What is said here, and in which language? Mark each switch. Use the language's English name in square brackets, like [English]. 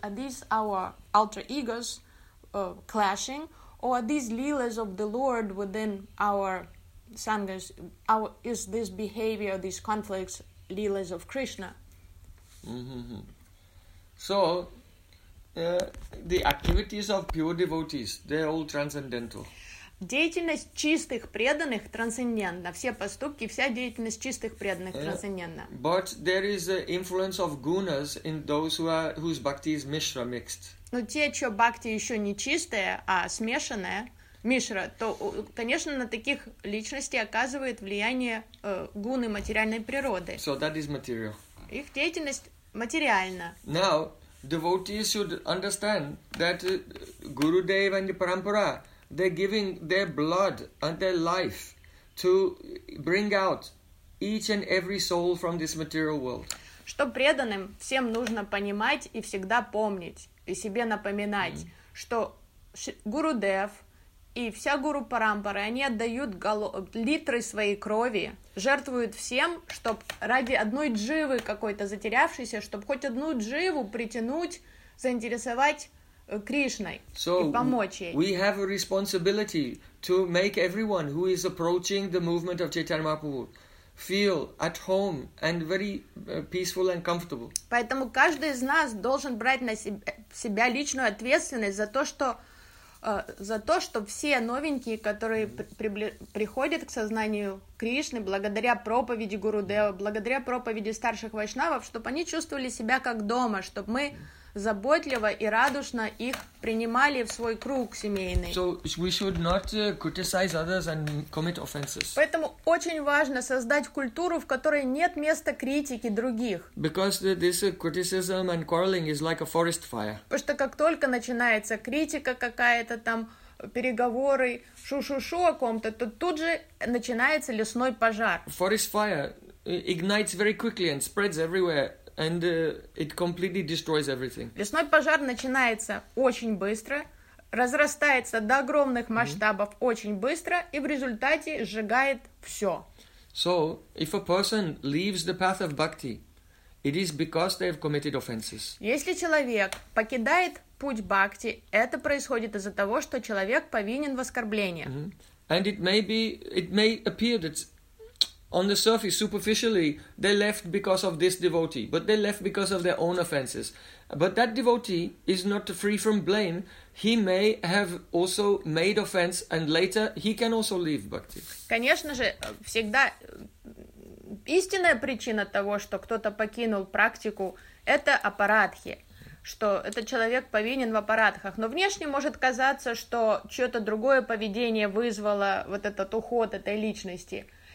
[English] Are these our alter egos clashing, or are these leelas of the Lord within our sanghas? Is this behavior, these conflicts, leelas of Krishna? Mm-hmm. So the activities of pure devotees, they're all transcendental. [Russian] деятельность чистых преданных трансцендентна. Все поступки, вся деятельность чистых преданных трансцендентна. [English] But there is the influence of gunas in those who are, whose bhakti is mishra mixed. [Russian] Но те, чьё бхакти ещё не чистое, а смешанное, мишра, то, конечно, на таких личностей оказывает влияние гуны материальной природы. [English] So that is material. [Russian] Их деятельность материальна. [English] Now, devotees should understand that Gurudev and the Parampara, they're giving their blood and their life to bring out each and every soul from this material world. [Russian] Что преданным всем нужно понимать и всегда помнить, и себе напоминать, что Гурудев и вся Гуру Парампара, они отдают литры своей крови, жертвуют всем, чтобы ради одной дживы какой-то затерявшейся, чтобы хоть одну дживу притянуть, заинтересовать Кришной [English] so [Russian] и помочь ей. [English] We have a responsibility to make everyone who is approaching the movement of Chaitanya Mahaprabhu feel at home and very peaceful and comfortable. [Russian] Поэтому каждый из нас должен брать на себя личную ответственность за то, что все новенькие, которые приходят к сознанию Кришны благодаря проповеди Гурудева, благодаря проповеди старших вайшнавов, чтобы они чувствовали себя как дома, чтобы мы заботливо и радушно их принимали в свой круг семейный. [English] So we should not criticize others and commit offenses. [Russian] Поэтому очень важно создать культуру, в которой нет места критике других. [English] Because this criticism and quarreling is like a forest fire. [Russian] Потому что как только начинается критика какая-то там, переговоры, шу-шу-шу о ком-то, то тут же начинается лесной пожар. [English] Forest fire ignites very quickly and spreads everywhere. And it completely destroys everything. [Russian] Лесной пожар начинается очень быстро, разрастается до огромных масштабов очень быстро и в результате сжигает всё. [English] So, if a person leaves the path of bhakti, it is because they have committed offenses. [Russian] Если человек покидает путь бхакти, это происходит из-за того, что человек повинен в оскорблении. [English] And it may appear that on the surface, superficially, they left because of this devotee, but they left because of their own offenses. But that devotee is not free from blame. He may have also made offense, and later he can also leave bhakti. [Russian] Конечно же, всегда истинная причина того, что кто-то покинул практику, это апарадхи, что этот человек повинен в аппаратхах. Но внешне может казаться, что чьё-то другое поведение вызвало вот этот уход этой личности.